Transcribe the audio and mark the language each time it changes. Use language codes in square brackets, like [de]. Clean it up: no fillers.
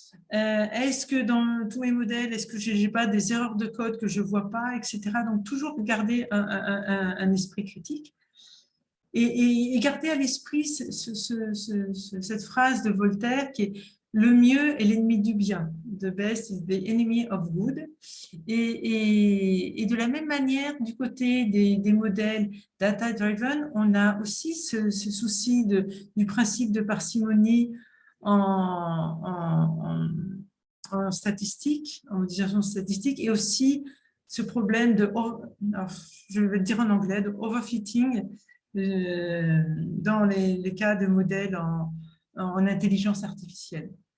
[fr] Est-ce que dans tous mes modèles, est-ce que je n'ai pas des erreurs de code que je ne vois pas, etc. Donc, toujours garder un esprit critique et garder à l'esprit cette phrase de Voltaire qui est « Le mieux est l'ennemi du bien ». [en] The best is the enemy of good. [fr] Et de la même manière, du côté des modèles data-driven, on a aussi ce souci du principe de parcimonie en statistique, en modélisation statistique, et aussi ce problème je vais le dire en anglais, de overfitting dans les cas de modèles en intelligence artificielle.